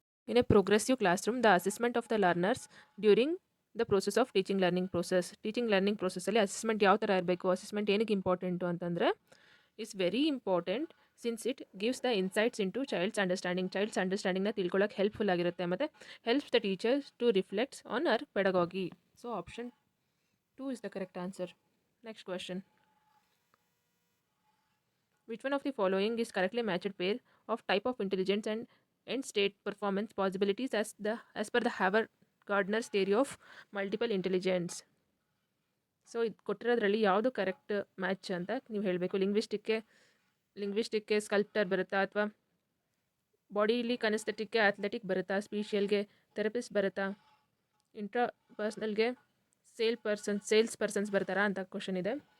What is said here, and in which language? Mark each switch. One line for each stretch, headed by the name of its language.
English: in a progressive classroom the assessment of the learners during the process of teaching learning ಪ್ರೋಸೆಸ್ಸಲ್ಲಿ assessment
Kannada: ಯಾವ ಥರ ಇರಬೇಕು, assessment ಏನಕ್ಕೆ important ಅಂತಂದರೆ
English: it's very important since it gives the insights into child's ಅಂಡರ್ಸ್ಟ್ಯಾಂಡಿಂಗ್ನ
Kannada: ತಿಳ್ಕೊಳ್ಳೋಕೆ helpful ಆಗಿರುತ್ತೆ ಮತ್ತು
English: Helps the teachers to reflects on our pedagogy. So option 2 is the correct answer. Next question, which one of the following is correctly matched pair of type of intelligence and end state performance possibilities as per the Harvard Gardner's theory of multiple intelligence?
Kannada: So ಇದು ಕೊಟ್ಟಿರೋದ್ರಲ್ಲಿ ಯಾವುದು correct match ಅಂತ ನೀವು ಹೇಳಬೇಕು. ಲಿಂಗ್ವಿಸ್ಟಿಕ್ಗೆ sculptor ಬರುತ್ತಾ, ಅಥವಾ ಬಾಡಿಲಿ ಕನೆಸ್ಥೆಟಿಕ್ಗೆ athletic ಬರುತ್ತಾ, ಸ್ಪೀಷಿಯಲ್ಗೆ therapist ಬರುತ್ತಾ, ಇಂಟ್ರಾಪರ್ಸ್ನಲ್ಗೆ sales persons ಬರ್ತಾರಾ ಅಂತ ಕ್ವಶನ್ ಇದೆ.